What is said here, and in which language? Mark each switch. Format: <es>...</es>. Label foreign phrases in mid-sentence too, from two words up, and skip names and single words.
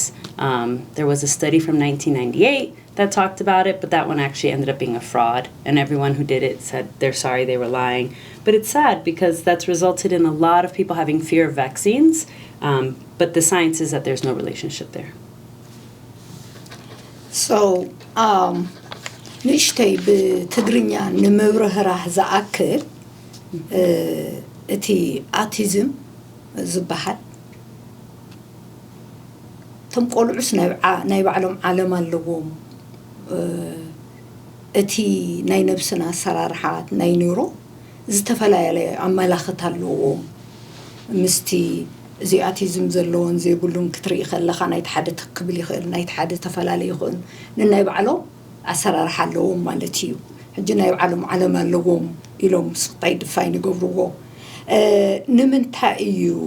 <en>There was a study from 1998 that talked about it, but that one actually ended up being a fraud, and everyone who did it said they're sorry they were lying. But it's sad because that's resulted in a lot of people having fear of vaccines, but the science is that there's no relationship there. So,</en> <ti>ንእሽተይ ብትግርኛ ንምብርህራህ ዝኣክል እቲ ኣቲዝም ዝበሃል እቶም ቆልዑስ ናይ ባዕሎም ዓለም ኣለዎም እቲ ናይ ነብስና ኣሰራርሓት ናይ ኒውሮ ዝተፈላለየ ኣመላኽት ኣለዎም ምስቲ እዚ ኣቲዝም ዘለዎን ዘይብሉን ክትርኢ ከለኻ ናይቲ ሓደ ትክብል ይኽእል ናይቲ ሓደ ተፈላለየ ይኽእል ንናይ ባዕሎም ኣሰራርሓ ኣለዎም ማለት እዩ ሕጂ ናይ ባዕሎም ዓለም ኣለዎም ኢሎም ስቕጣይ ድፋይን ይገብርዎ ንምንታይ እዩ</ti>